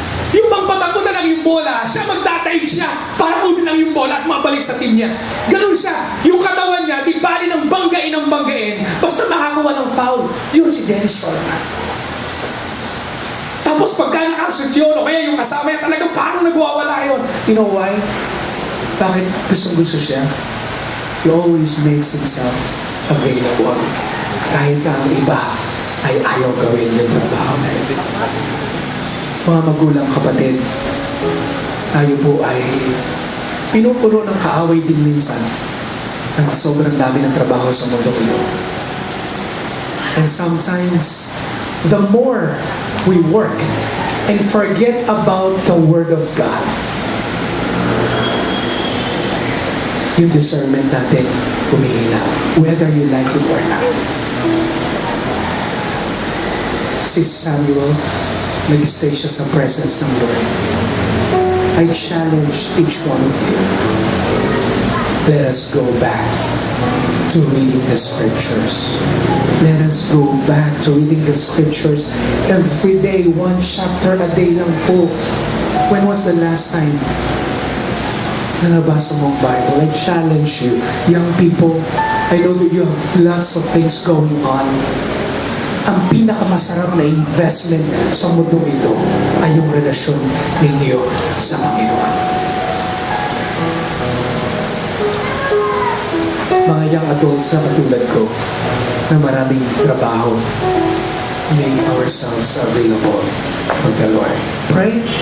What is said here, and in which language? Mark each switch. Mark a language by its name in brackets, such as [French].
[Filipino] Yung pagpatakbo na lang yung bola, siya magdadive siya para kunin lang yung bola at mabalik sa team niya. Ganun siya. Yung katawan niya, di bali ng banggain, basta makakuha ng foul. Yun si Dennis Rodman. Tapos pagka nakashoot yun, o kaya yung kasama niya talagang parang nagwawala yun. [English] You know why? [Filipino] Bakit gustong-gusto siya? [English] He always makes himself available. [Filipino] Kahit na ang iba ay ayaw gawin yung trabaho na yun. Mga magulang kapatid, tayo po ay pinupuno ng kaaway din minsan ng sobrang dami ng trabaho sa mundo ito. [English] And sometimes, the more we work and forget about the Word of God, [Filipino] yung discernment natin humihina, [English] whether you like it or not. [Filipino] Si Samuel, nag-stay siya sa presence ng Lord. [English] I challenge each one of you. Let us go back to reading the scriptures. Let us go back to reading the scriptures every day, one chapter a day [Filipino] lang po. [English] When was the last time [Filipino] na nabasa mo ang [English] Bible? I challenge you, young people. I know that you have lots of things going on. [Filipino] Ang pinakamasarap na investment sa mundo ito ay yung relasyon ninyo sa Panginoon. Mga [English] young adults [Filipino] na katulad ko na maraming trabaho, [English] make ourselves available for the Lord. Pray.